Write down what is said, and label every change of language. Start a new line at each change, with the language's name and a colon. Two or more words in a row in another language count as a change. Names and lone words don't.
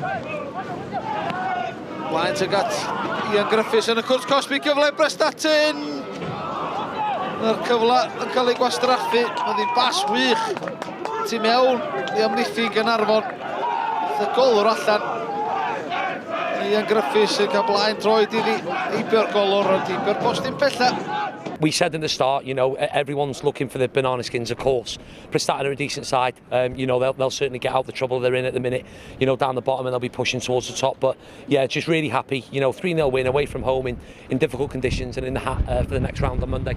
Welsh: Flaen teg at Ian Griffiths yn y Cwrt Cosby, gyfle Prestatyn. Yr cyfle yn cael ei gwastraffu, oedd hi'n bas wych. Tu mewn i amddiffyn Gaernarfon. Y golwr allan. Ian Griffiths yn cael blaen droed iddi eibio'r golwr, ond eibio'r postyn pella.
English: We said in the start, you know, everyone's looking for the banana skins, of course. Prestatyn are a decent side. You know, they'll certainly get out the trouble they're in at the minute, you know, down the bottom, and they'll be pushing towards the top. But yeah, just really happy, you know, 3-0 win away from home in difficult conditions and in the hat for the next round on Monday.